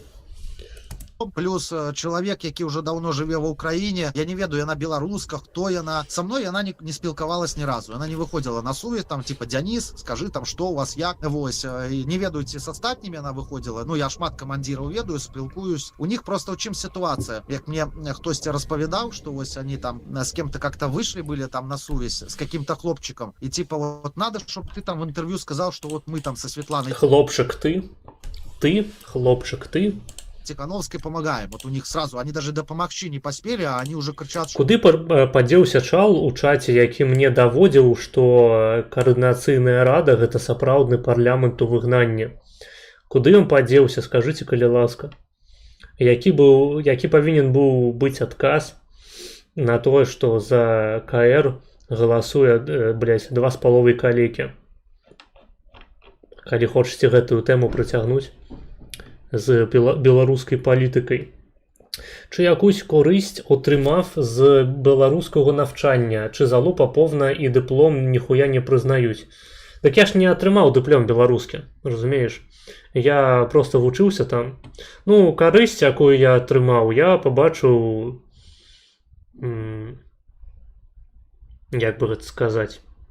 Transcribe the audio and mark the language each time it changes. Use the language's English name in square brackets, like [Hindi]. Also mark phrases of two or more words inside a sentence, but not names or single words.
[Belarusian] Плюс чалавек, які ўжо даўно жыве ва ўкраіне, я не ведаю, яна беларуска, хто яна. Са мной яна не спілкавалась ні разу. Яна не выходзіла на сувязь, там типа Дзяніс, скажы там, што у вас як. Вось, не ведаю, ці з астатнімі яна выходзіла. Ну, я шмат камандзіраў ведаю, спілкуюсь. У них просто ў чым сітуацыя. Як мне хтосьці распавядаў, што вось [Russian] они там с кем-то как-то вышли были там на сувязь с каким-то хлопчиком. И типа вот надо, чтобы ты там в интервью сказал, что вот мы там со Светланой... Хлопчик ты? Ты? Хлопчик ты? Тихановской помогаем. Вот у них сразу, они даже дапамагчы не поспели, а они уже кричат, что... [Belarusian] Куды падзеўся чал у чаце, які мне даводзіў, што каардынацыйная рада гэта сапраўдны парламент у выгнанні. Куды ён падзеўся, скажыце, калі ласка. Які павінен быў быць адказ на тое, што за КР галасуе, 2,5 калікі. Калі хочаце гэтую тэму прыцягнуць з беларускай палітыкай. [Ukrainian] Чи якусь корисць отрымав з беларускага навчання, чи залу паповна і дыплом ніхуя не прызнаюць. [Belarusian] Так я ж не атрымаў дыплом беларускі, разумееш? Я просто вучыўся там. Ну, карысць, якую я атрымаў, я пабачыў, як бы гэта сказаць.